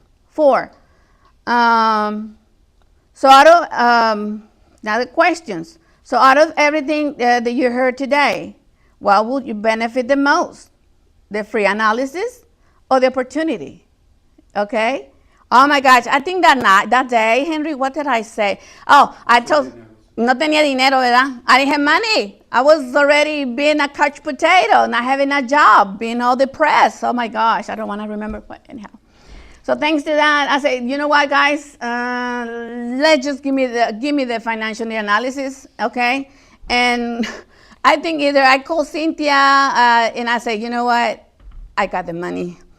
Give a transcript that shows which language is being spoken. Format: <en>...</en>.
<en>4, so out of, now the questions. So out of everything that you heard today, what would you benefit the most? The free analysis or the opportunity, okay? Oh my gosh, I think that day, Henry, what did I say? Oh, I told,</en> <es>no tenía dinero, ¿verdad?</es> <en>I didn't have money. I was already being a couch potato, not having a job, being all depressed. Oh my gosh, I don't want to remember, but anyhow. So thanks to that, I said, you know what, guys? Let's just give me the financial analysis, okay? And I think either I call Cynthia and I say, you know what? I got the money.</en>